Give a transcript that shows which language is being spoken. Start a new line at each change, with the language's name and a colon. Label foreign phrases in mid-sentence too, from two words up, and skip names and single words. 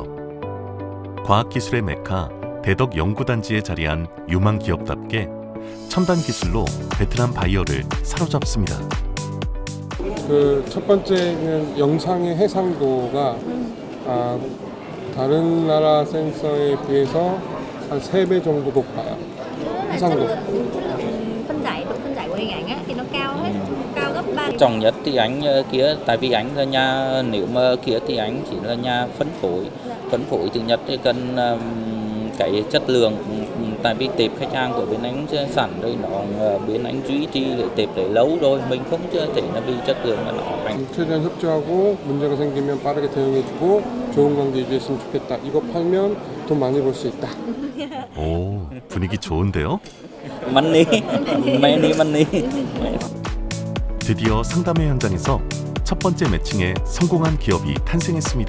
Korean: 과학기술의 메카 대덕 연구단지에 자리한 유망 기업답게 첨단 기술로 베트남 바이어를 사로잡습니다. 그 첫 번째는 영상의 해상도가 다른 나라 센서에 비해서 한 3배 정도 높아요. 해상도.
Vietnamese: Phân giải của hình ảnh á, thì nó cao gấp 3. Trọng nhất thì anh kia, tại vì anh là nhà, nếu mà kia thì anh chỉ là nhà phân phối thứ nhất thì cần cái chất lượng, tại vì tệp khách hàng của bên anh sẵn rồi nó bên anh duy trì cái tệp đấy lâu rồi, mình không thể là vì chất lượng mà nó
Korean: 최대한 협조하고 문제가 생기면 빠르게 대응해주고 좋은 관계 유지했으면 좋겠다. 이거 팔면 돈 많이 벌 수 있다. 오, 분위기 좋은데요? Money. 드디어 상담회 현장에서 첫 번째 매칭에 성공한 기업이 탄생했습니다.